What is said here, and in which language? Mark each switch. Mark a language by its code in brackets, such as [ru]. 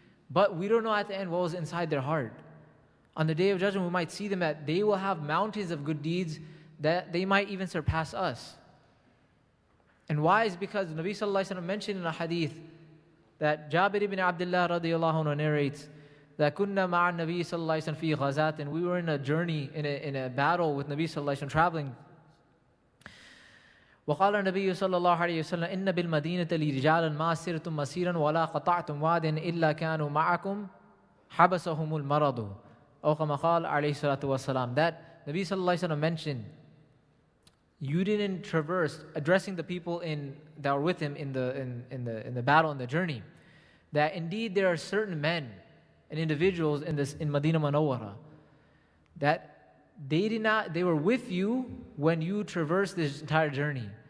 [en] But we don't know at the end what was inside their heart. On the day of judgment, we might see them that they will have mountains of good deeds that they might even surpass us. And why is because Nabi sallallahu alaihi wasallam mentioned in a hadith that Jabir ibn Abdullah radiyallahu anhu narrates that [ar] kunna ma'a Nabi sallallahu alaihi wasallam fi ghazat, [en] and we were in a journey, in a battle with Nabi sallallahu alaihi wasallam, traveling. [ar] وقال النبي صلى الله عليه وسلم إن بالمدينة لرجالا ما سرتم مسيرا ولا قطعتم واد إلا كانوا معكم حبسهم المرض أو كما قال عليه الصلاة والسلام. [en] That Nabi sallallahu alaihi wasallam mentioned, you didn't traverse, addressing the people that were with him in the battle, in the journey, that indeed there are certain men and individuals in Medina Munawwara that they were with you when you traversed this entire journey.